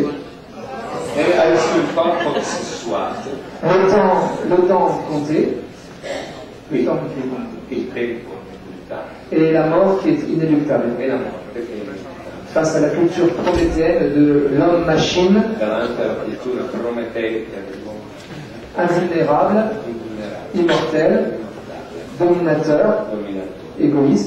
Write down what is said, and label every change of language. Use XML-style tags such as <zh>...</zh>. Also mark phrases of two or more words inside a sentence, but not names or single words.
<it>E il suo corpo sessuale.</it> <fr>Le temps compté. Le temps qui est compté.</fr> <it>Il tempo contato.</it> <fr>Et la mort qui est inéluctable.</fr> <it>E la morte che è inevitabile.</it> <fr>Face à la culture prométhéenne de l'homme-machine.</fr> <it>Davanti alla cultura prometeica dell'uomo.</it> <fr>Invulnérable. Immortel. Dominateur. Égoïste.</fr>